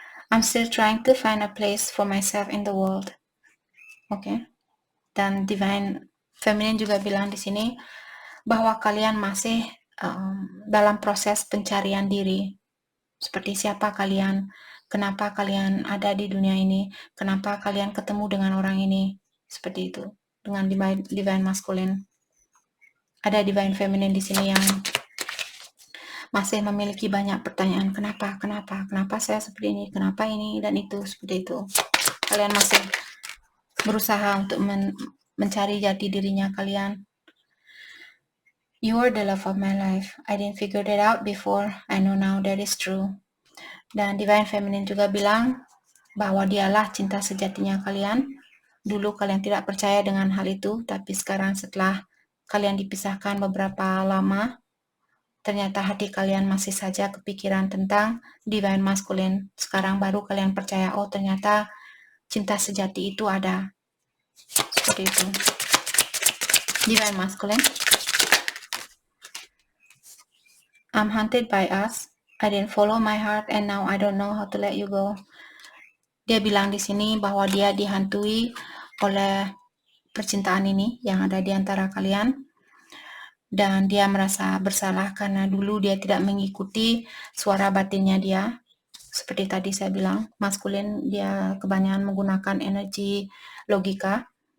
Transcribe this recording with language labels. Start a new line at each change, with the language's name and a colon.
English: I'm still trying to find a place for myself in the world.
Indonesian: Oke. Dan Divine Feminine juga bilang di sini bahwa kalian masih dalam proses pencarian diri. Seperti siapa kalian, kenapa kalian ada di dunia ini, kenapa kalian ketemu dengan orang ini, seperti itu. Dengan Divine Masculine. Ada Divine Feminine di sini yang masih memiliki banyak pertanyaan, kenapa saya seperti ini, kenapa ini dan itu, seperti itu. Kalian masih berusaha untuk mencari jati dirinya kalian.
English: You are the love of my life. I didn't figure it out before. I know now that is true.
Indonesian: Dan Divine Feminine juga bilang bahwa dialah cinta sejatinya kalian. Dulu kalian tidak percaya dengan hal itu, tapi sekarang setelah kalian dipisahkan beberapa lama, ternyata hati kalian masih saja kepikiran tentang Divine Masculine. Sekarang baru kalian percaya, oh ternyata cinta sejati itu ada. Seperti itu. Divine Masculine.
English: I'm haunted by us. I didn't follow my heart and now I don't know how to let you go.
Indonesian: Dia bilang di sini bahwa dia dihantui oleh percintaan ini yang ada di antara kalian. Dan dia merasa bersalah karena dulu dia tidak mengikuti suara batinnya dia. Seperti tadi saya bilang, maskulin dia kebanyakan menggunakan energi logika.